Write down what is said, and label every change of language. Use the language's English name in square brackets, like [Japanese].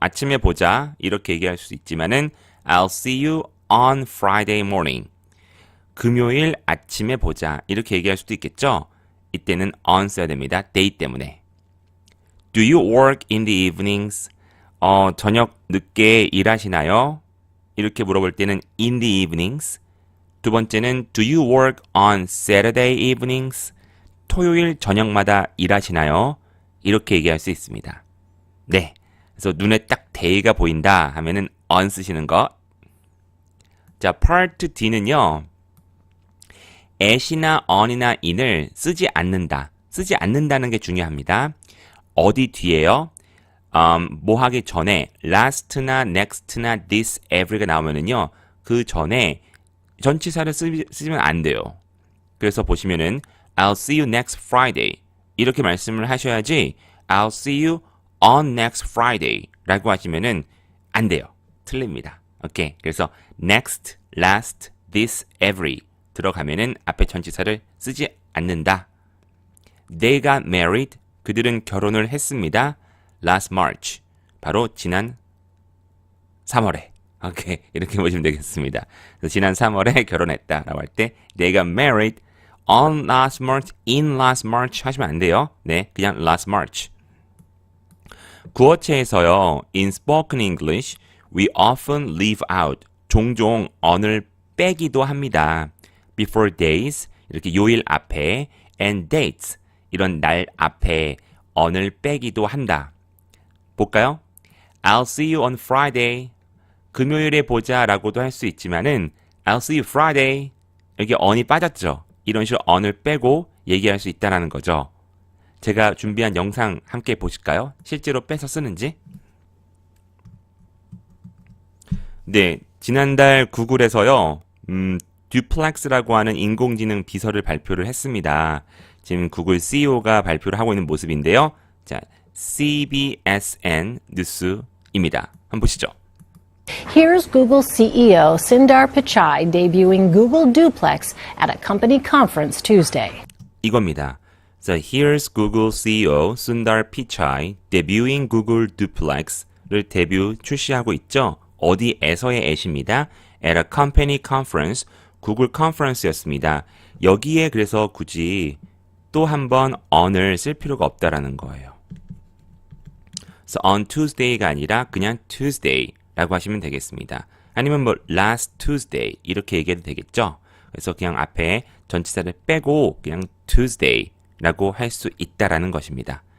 [Korean] 아침에 보자 이렇게 얘기할 수 있지만은 [English] I'll see you on Friday morning. [Korean] 금요일 아침에 보자 이렇게 얘기할 수도 있겠죠. 이때는 on 써야 됩니다. day 때문에. [English] Do you work in the evenings? [Korean] 저녁 늦게 일하시나요? 이렇게 물어볼 때는 [English] in the evenings. [Korean] 두 번째는 [English] do you work on Saturday evenings? [Korean] 토요일 저녁마다 일하시나요? 이렇게 얘기할 수 있습니다. 네. 그래서 눈에 딱 day가 보인다 하면은 on 쓰시는 거. 자, part D는요. at이나 on이나 in을 쓰지 않는다. 쓰지 않는다는 게 중요합니다. 어디 뒤에요? 뭐 하기 전에 last나 next나 this, every가 나오면은요. 그 전에 전치사를 쓰시면 안 돼요. 그래서 보시면은 [English] I'll see you next Friday [Korean] 이렇게 말씀을 하셔야지 [English] I'll see you on next Friday [Korean] 라고 하시면은 안 돼요. 틀립니다. 오케이. 그래서 next, last, this, every 들어가면은 앞에 전치사를 쓰지 않는다. [English] They got married. [Korean] 그들은 결혼을 했습니다. [English] Last March. [Korean] 바로 지난 3월에. 오케이. 이렇게 보시면 되겠습니다. 그래서 지난 3월에 결혼했다라고 할 때 [English] They got married on last March, in last March [Korean] 하시면 안 돼요. 네, 그냥 last March. 구어체에서요. [English] In spoken English, we often leave out. [Korean] 종종 on을 빼기도 합니다. [English] Before days, [Korean] 이렇게 요일 앞에 [English] and dates, [Korean] 이런 날 앞에 on을 빼기도 한다. 볼까요? [English] I'll see you on Friday. [Korean] 금요일에 보자 라고도 할 수 있지만은 [English] I'll see you Friday. [Korean] 여기 on이 빠졌죠. 이런 식으로 on을 빼고 얘기할 수 있다는 거죠. 제가 준비한 영상 함께 보실까요? 실제로 빼서 쓰는지. 네, 지난달 구글에서요. 듀플렉스라고 하는 인공지능 비서를 발표를 했습니다. 지금 구글 CEO가 발표를 하고 있는 모습인데요. 자, CBSN 뉴스입니다. 한번 보시죠. [English] Here's Google CEO Sundar Pichai debuting Google Duplex at a company conference Tuesday. [Korean] 이겁니다. [English] So here's Google CEO Sundar Pichai debuting Google Duplex를 [Korean] 데뷔 출시하고 있죠. 어디에서의 at입니다. [English] At a company conference, [Korean] 구글 컨퍼런스였습니다. 여기에 그래서 굳이 또 한 번 on을 쓸 필요가 없다라는 거예요. 그래서 on Tuesday가 아니라 그냥 Tuesday라고 하시면 되겠습니다. 아니면 뭐 last Tuesday 이렇게 얘기해도 되겠죠. 그래서 그냥 앞에 전치사를 빼고 그냥 Tuesday라고 할 수 있다라는 것입니다.